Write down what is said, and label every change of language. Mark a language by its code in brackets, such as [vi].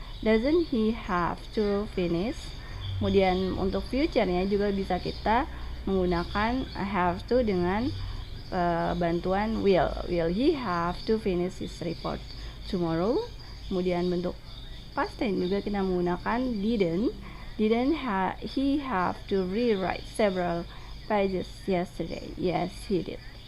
[en] Doesn't he have to finish? [id] Kemudian untuk future-nya juga bisa kita menggunakan have to dengan bantuan will. [en] Will he have to finish his report tomorrow? [id] Kemudian bentuk past tense juga kita menggunakan didn't. [en] Didn't he have to rewrite several pages yesterday? Yes, he did.